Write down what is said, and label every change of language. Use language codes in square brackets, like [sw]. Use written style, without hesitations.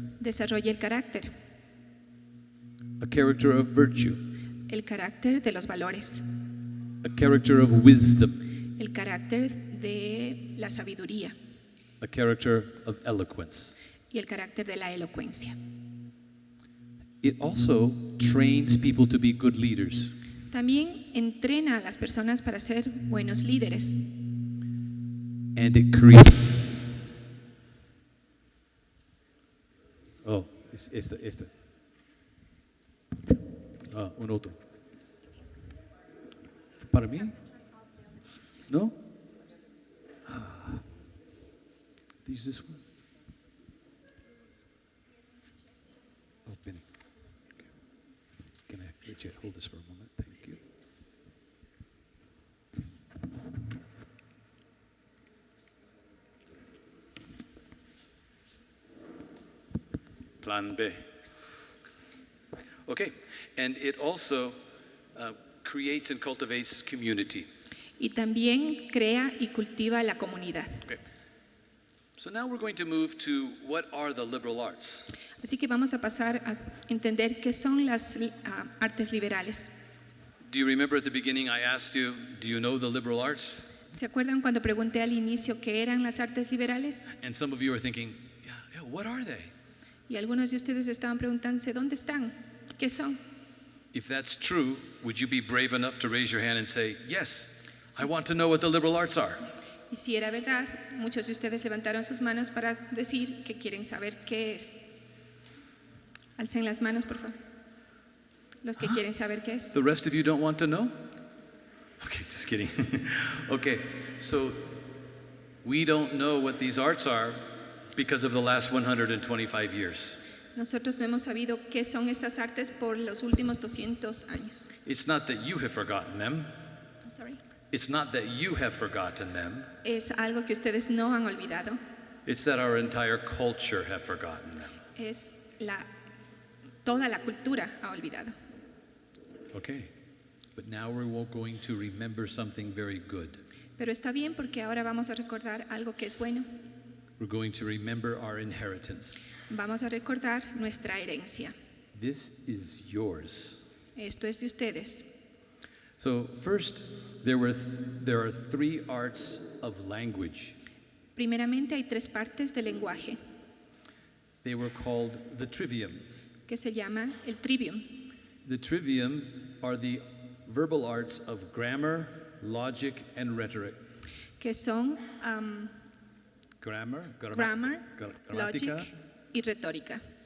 [es] Desarrolla el carácter, [en] a character of virtue, [es] el carácter de los valores, [en] a character of wisdom, [es] el carácter de la sabiduría [en] a character of eloquence. [es] y el carácter de la elocuencia. [en] It also trains people to be good leaders. [es] También entrena a las personas para ser buenos líderes [en] And it creates. [es] Oh, este. Ah, un otro. ¿Para mí? ¿No? Ah. [en] This one? Oh, Benny. Okay. Can I, Richard, hold this for a moment? Thank you. Plan B. Okay, and it also creates and cultivates community. [es] y también crea y cultiva la comunidad. [en] Okay. So now we're going to move to what are the liberal arts? [es] Así que vamos a pasar a entender qué son las artes liberales. [en] Do you remember at the beginning I asked you, do you know the liberal arts? [es] ¿Se acuerdan cuando pregunté al inicio qué eran las artes liberales? [en] And some of you are thinking, yeah, what are they? [es] Y algunos de ustedes estaban preguntándose, ¿dónde están? ¿Qué son? [en] If that's true, would you be brave enough to raise your hand and say, yes, I want to know what the liberal arts are? [es] Y si era verdad, muchos de ustedes levantaron sus manos para decir que quieren saber qué es. Alcen las manos, por favor. Los que quieren saber qué es. [en] The rest of you don't want to know? Okay, just kidding. Okay, so we don't know what these arts are because of the last 125 years. [es] Nosotros no hemos sabido qué son estas artes por los últimos 200 años. [en] It's not that you have forgotten them. I'm sorry. It's not that you have forgotten them. [es] Es algo que ustedes no han olvidado. [en] It's that our entire culture have forgotten them. [es] Es toda la cultura ha olvidado. [en] Okay, but now we're going to remember something very good. [es] Pero está bien porque ahora vamos a recordar algo que es bueno. [en] We're going to remember our inheritance. [es] Vamos a recordar nuestra herencia. [en] This is yours. [es] Esto es de ustedes. [en] So first, there are three arts of language. [es] Primeramente hay tres partes del lenguaje [en] They were called the trivium. [es] que se llama el trivium. [en] The trivium are the verbal arts of grammar, logic, and rhetoric. [es] Que son [en] Grammar, grammar, [es] gramática, logic y retórica.